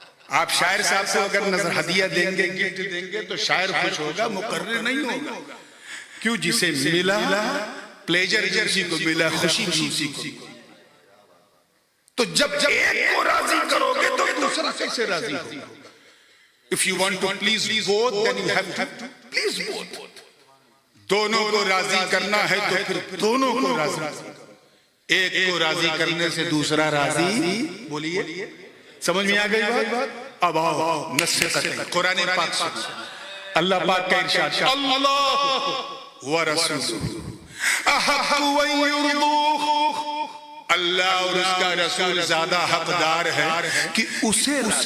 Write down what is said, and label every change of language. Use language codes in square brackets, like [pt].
[hi] आप शायर साहब से अगर नजर हदिया देंगे, गिफ्ट देंगे, तो शायर खुश होगा, मुकर्रिर नहीं होगा। क्यों? जिसे मिला प्लेजर उसी को मिला, खुशी उसी को। तो जब एक को राजी करोगे तो दूसरा कैसे राजी होगा? [en] If you want to please both, then you have to please both. [hi] दोनों को राजी करना है तो फिर दोनों को राजी। एक को राजी करने से दूसरा राजी, बोलिए, समझ में आ गई बात? अब आओ नसीहत कुरान पाक से, अल्लाह पाक का इरशाद, [ar] अल्लाह व रसूलुहु अहqqu अन युरदूह, [hi] अल्लाह और उसका रसूल ज्यादा हकदार है कि उसे